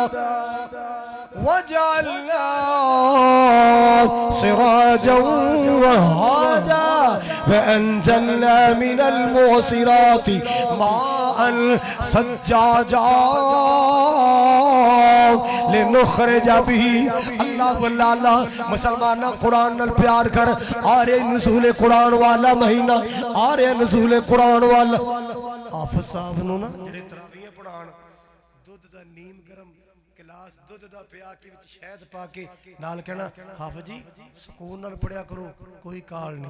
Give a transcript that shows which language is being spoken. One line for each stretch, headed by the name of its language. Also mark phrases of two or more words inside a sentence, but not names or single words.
Arabic: وجعلنا سراجا وهاجا وأنزلنا من المعصرات ماء ثجاجا لنخرج به।
Punjabi: اللہ واللہ مسلمان قرآن نال پیار کر. آ رہے نزول قرآن والا مہینہ، آ رہے نزول قرآن والا. حافظ صاحب نوں نا جیہڑے تراویح پڑھان، دودھ دا نیم گرم گلاس دودھ دا پیا کے وچ شہد پا کے نال کہنا، حافظ جی سکون نال پڑھیا کرو، کوئی کال نہیں.